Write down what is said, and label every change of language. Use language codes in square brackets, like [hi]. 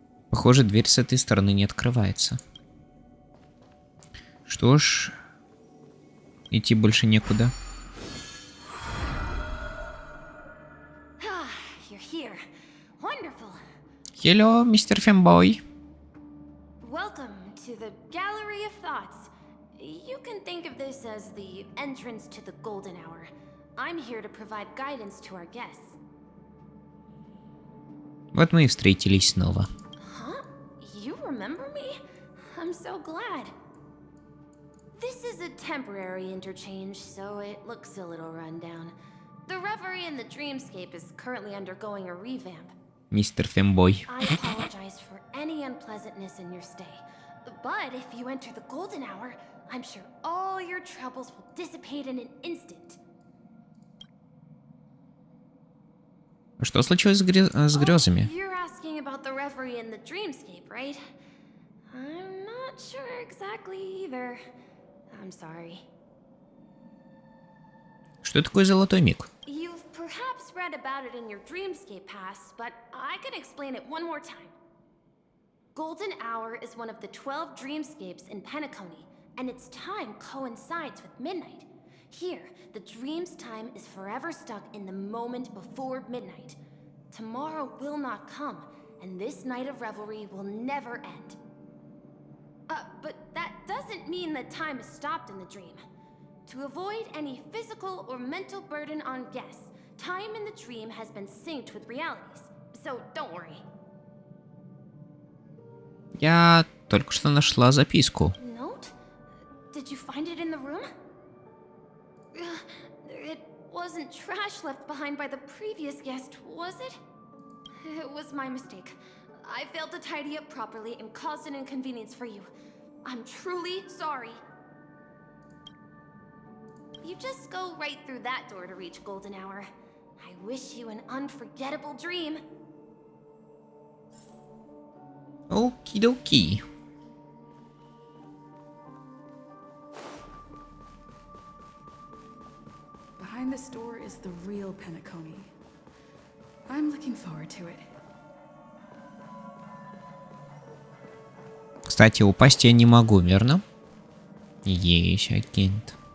[ru] Похоже, дверь с этой стороны не открывается. Что ж, идти больше некуда. [en] You're here. Wonderful. Hello, [ru] мистер Фембой. [en] Welcome to the Gallery of Thoughts. You can think of this as the entrance to the golden hour. I'm here to provide guidance to our guests. [ru] Вот мы и встретились снова. [en] Huh? You remember me? I'm so glad. This is a temporary interchange, so it looks a little run down. The Reverie in the Dreamscape is currently undergoing a revamp. [ru] Мистер Фембой. [en] I apologize for any unpleasantness in your stay. But if you enter the golden hour, I'm sure all your troubles will dissipate in an instant. [ru] Что случилось с грезами? [en] You're asking about the Reverie in the Dreamscape, right? I'm not sure exactly either. I'm sorry. [ru] Что такое золотой миг? [en] You've perhaps read about it in your Dreamscape past, but I can explain it one more time. Golden Hour is one of the 12 Dreamscapes in Penacony, and its time coincides with midnight. Here, the dream's time is forever stuck in the moment before midnight. Tomorrow will not come, and this night of revelry will never end. But that doesn't mean that time is stopped in the dream. To avoid any physical or mental burden on guests, time in the dream has been synced with realities, so don't worry. [ru] Я только что нашла записку. [en] Note? Did you find it in the room? It wasn't trash left behind by the previous guest, was it? It was my mistake. I failed to tidy up properly and caused an inconvenience for you. I'm truly sorry. You just go right through that door to reach Golden Hour. I wish you an unforgettable dream. Okie-dokie. Behind this door is the real Penacony. I'm looking forward to it. [ru] Кстати, упасть я не могу, верно? Есть агент.